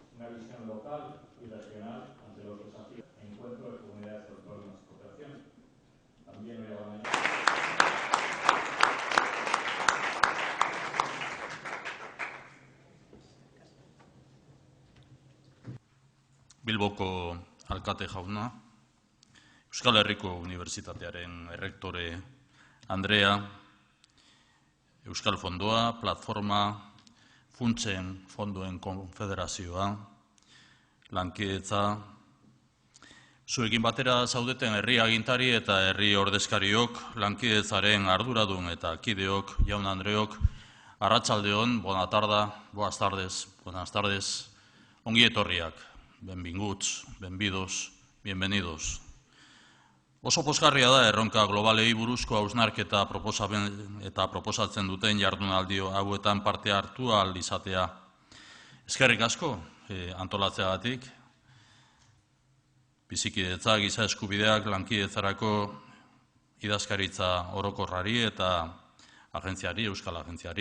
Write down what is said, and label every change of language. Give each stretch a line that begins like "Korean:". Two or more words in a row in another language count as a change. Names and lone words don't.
Spanish: visión local y regional ante los desafíos. Encuentro de comunidades autónomas y cooperación. También hoy a la mañana.
Basque: Bilboko alkate jauna, Euskal Herriko Unibertsitatearen errektore Andrea, Euskal Fondoa, Platforma, Funtsen Fondoen Konfederazioa, lankidetza, zuekin batera zaudeten herri agintari eta herri ordezkariok, lankidetzaren arduradun eta kideok, jaun Andreok, arratsaldeon,
Spanish: buenas tardes,
Basque: ongi etorriak, benvinguts, benvidos, bienvenidos. Oso pozgarria da erronka globalei buruzko hausnarketa proposatzen duten jardunaldi hauetan parte hartu ahal izatea. Eskerrik asko antolatzeagatik, bizikidetza, giza eskubideak, lankidetzarako idazkaritza orokorrari eta agentziari, Euskal Agentziari.